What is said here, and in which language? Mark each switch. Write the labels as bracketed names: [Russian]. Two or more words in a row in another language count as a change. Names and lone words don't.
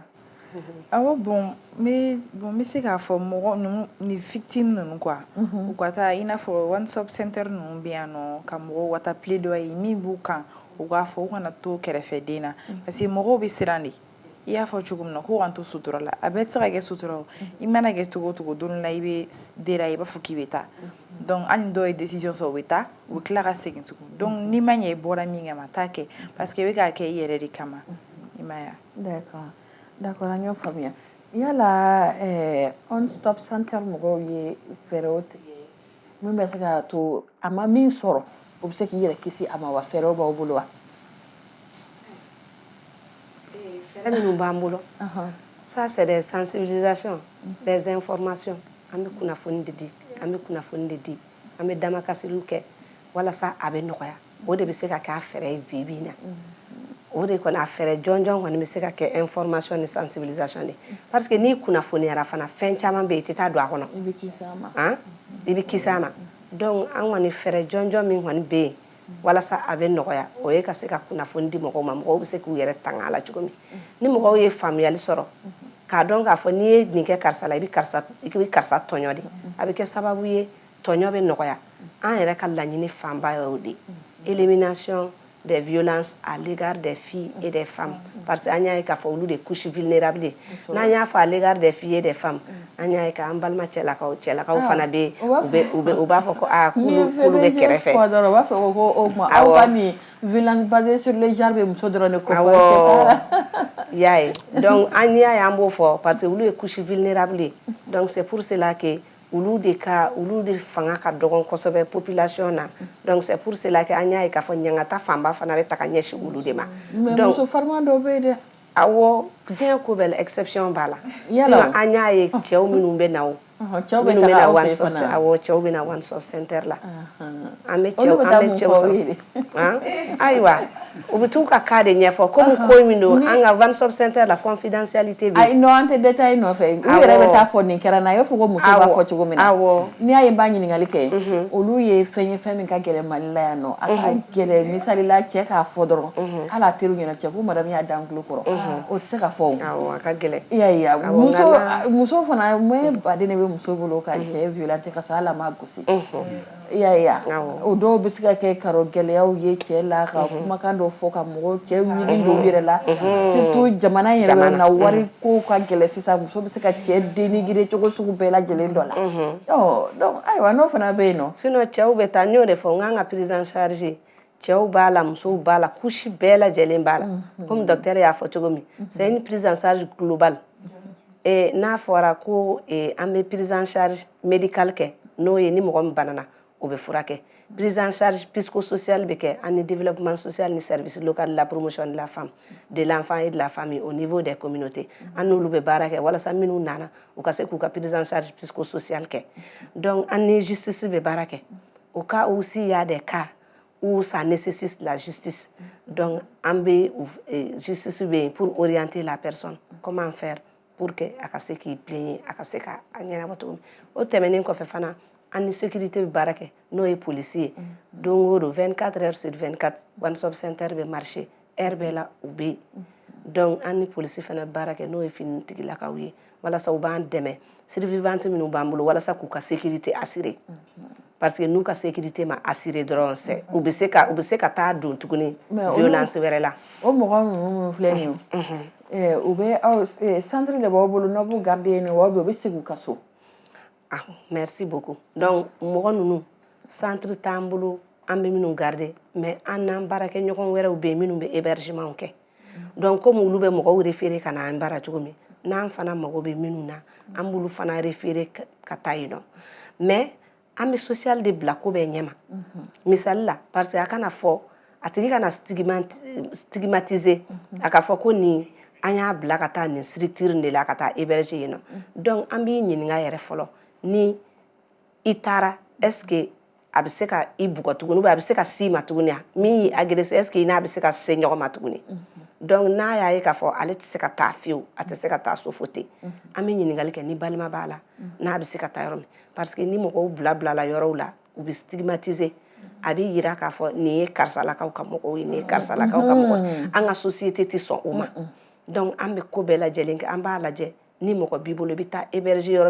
[Bambara] awɔ bon n bɛ se k'a fɔ mɔgɔ ninnu ni victime ninnu quoi u ka taa i n'a fɔ [English] one stop center [Bambara] ninnu bɛ yan nɔ ka mɔgɔw ka taa plaidoyer min b'u kan u k'a fɔ u kana to kɛrɛfɛden na [French] parce que [Bambara] mɔgɔw bɛ siran de i y'a fɔ cogo min na k'u kan to sutura la a bɛɛ tɛ se ka kɛ sutura o i mana kɛ cogo o cogo don la i bɛ dera i b'a fɔ k'i bɛ taa donc hali ni dɔw ye décision sɔrɔ u bɛ taa u bɛ tila ka segin tugun donc n'i ma ɲɛ i bɔra min kama taa kɛ [French] parce que [Bambara] i bɛ k'a kɛ i yɛrɛ de kama i ma ye d'accord an y'o faamuya yala [English] one stop center [Bambara] mɔgɔw ye fɛɛrɛw tigɛ min bɛ se ka to a ma min sɔrɔ o bɛ se k'i yɛrɛ kisi a ma wa fɛɛrɛw b'aw bolo wa fɛɛrɛ minnu b'an bolo [French] ça c'est des sensibilisations des informations [Bambara] an bɛ kunnafoni de di an bɛ damakasiliw kɛ walasa a bɛ nɔgɔya o de bɛ se ka kɛ a fɛɛrɛ ye bi na o de kɔni a fɛrɛ jɔnjɔn kɔni bɛ se ka kɛ information ni sensibilisation de [French] parce que [Bambara] n'i kunnafoniyara fana fɛn caman bɛ yen i tɛ taa don a kɔnɔ i bɛ kisi a ma donc an kɔni fɛrɛ jɔnjɔn min kɔni bɛ yen walasa a bɛ nɔgɔya o ye ka se ka kunnafoni di mɔgɔw ma mɔgɔw bɛ se k'u yɛrɛ tanga a la cogo min ni mɔgɔw ye faamuyali sɔrɔ k'a dɔn k'a fɔ n'i ye nin kɛ karisa la i bɛ karisa tɔɲɔ de a bɛ kɛ sababu ye tɔɲɔ bɛ nɔgɔya an yɛrɛ ka laɲini fanba ye o de [French] élimination des violences à l'égard des filles et des femmes parce que [Bambara] an y'a ye k'a fɔ olu de [French] couche vulnérable [Bambara] n'an y'a fɔ [French] à l'égard des filles et des femmes [Bambara] an y'a ye k'an balima cɛlakaw fana bɛ u b'a fɔ ko k'olu bɛ kɛrɛfɛ u b'a fɔ ko o tuma aw ka nin [French] violence basée sur le genre [Bambara] bɛ muso dɔrɔn de kofɔ y'a ye donc an y'a ye an b'o fɔ [French] parce que [Bambara] olu ye [French] couche vulnérable donc c'est pour cela que [Bambara] olu de fanga ka dɔgɔn kosɛbɛ population na [French] donc c'est pour cela que [Bambara] an y'a ye k'a fɔ ɲangata fanba fana bɛ ta ka ɲɛsin olu de ma donc muso farima dɔw bɛ yen dɛ awɔ diɲɛ ko bɛɛ la exception b'a la sinon an y'a ye cɛw minnu bɛ na cɛw bɛ taga aw fɛ fana awɔ cɛw bɛ na [English] one stop center [Bambara] la an bɛ cɛw sɔrɔ ayiwa u bɛ t'u ka cas de ɲɛfɔ comme ko min don an ka [English] one stop center [Bambara] la confidentialité bɛ yen non an tɛ détail nɔfɛ u yɛrɛ bɛ taa fɔ nin kɛra na i b'a fɔ ko muso b'a fɔ cogo min na n'i y'a ye n b'a ɲininkali kɛ olu ye fɛn ye fɛn min ka gɛlɛn Mali la yan nɔ a ka gɛlɛn misali la cɛ k'a fɔ dɔrɔn hali a teriw ɲɛna cɛ ko madame y'a da n tulo kɔrɔ o tɛ se ka fɔ o a ka gɛlɛn i y'a ye muso fana moyen baden de bɛ muso bolo ka cɛ violenter ka sɔrɔ hali a ma gosi i y'a ye o dɔw bɛ se ka kɛ karo gɛlɛyaw ye cɛ la ka kumakan dɔ fɔ ka mɔgɔw cɛ ɲini don u yɛrɛ la surtout jamana yɛrɛ bɛ na wari ko ka gɛlɛn sisan muso bɛ se ka cɛ dénigrer cogo sugu bɛɛ lajɛlen dɔ la donc ayiwa n'o fana bɛ yen nɔ sinon cɛw bɛ taa n y'o de fɔ n k'an ka [French] prise en charge [Bambara] cɛw b'a la musow b'a la couche bɛɛ lajɛlen b'a la [French] comme docteur [Bambara] y'a fɔ cogo min [French] c'est une prise en charge globale [Bambara] n'a fɔra ko an bɛ [French] prise en charge médicale [Bambara] kɛ n'o ye ni mɔgɔ min banana o bɛ furakɛ [French] prise en charge psychosociale [Bambara] bɛ kɛ ani [French] développement social [Bambara] ni [French] service local de la promotion de la femme de l'enfant et de la famille au niveau des communautés [Bambara] an n'olu bɛ baara kɛ walasa minnu nana u ka se k'u ka [French] prise en charge psychosociale [Bambara] kɛ donc an ni justice bɛ baara kɛ [French] au cas où s'il y a des cas où ça nécessite la justice [Bambara] donc an bɛ justice bɛ yen [French] pour orienter la personne comment faire pour que [Bambara] a ka se k'i plaigner a ka se ka ɲɛnabɔ cogo min o tɛmɛnen kɔfɛ fana an ni sécurité bɛ baara kɛ n'o ye policier ye don o don [French] 24 heures sur 24 [English] one stop center [Bambara] bɛ marcher heure bɛɛ la u bɛ yen donc an ni polisi fana bɛ baara kɛ n'o ye finitigilakaw ye walasa u b'an dɛmɛ survivante minnu b'an bolo walasa k'u ka sécurité assurer parce que n'u ka sécurité ma assurer dɔrɔn u bɛ se ka taa don tuguni violence wɛrɛ la o mɔgɔ ninnu filɛ nin ye u bɛ aw centre de b'aw bolo n'aw b'u garder yen nɔ wa u bɛ segin u ka so [French] merci beaucoup [Bambara] donc mɔgɔ ninnu centre t'an bolo an bɛ minnu garder mais an n'an baarakɛɲɔgɔn wɛrɛw bɛ yen minnu bɛ hébergement kɛ donc comme olu bɛ mɔgɔw référer ka na an baara cogo min n'an fana mago bɛ minnu na an b'olu fana référer ka taa yen nɔ mais an bɛ social de bila ko bɛɛ ɲɛma misali la parce que a kana fɔ a tigi kana stigmatiser a ka fɔ ko nin an y'a bila ka taa nin [French] structure de la [Bambara] ka taa héberger yen nɔ donc an b'i ɲininka yɛrɛ fɔlɔ ni i taara [French] est-ce que [Bambara] a bɛ se ka i bugɔ tuguni a bɛ se ka s'i ma tuguni min y'i agresser [French] est-ce que [Bambara] i n'a bɛ se ka se ɲɔgɔn ma tuguni donc n'a y'a ye k'a fɔ ale tɛ se ka taa fiyewu a tɛ se ka taa so fo ten an bɛ ɲininkali kɛ ni balima b'a la n'a bɛ se ka taa yɔrɔ min parce que ni mɔgɔw bila yɔrɔw la u bɛ stigmatiser a bɛ yira k'a fɔ nin ye karisalakaw ka mɔgɔw ye nin ye karisalakaw ka mɔgɔ an ka société tɛ sɔn o ma donc an bɛ ko bɛɛ lajɛlen kɛ an b'a lajɛ ni mɔgɔ b'i bolo i bɛ taa héberger yɔrɔ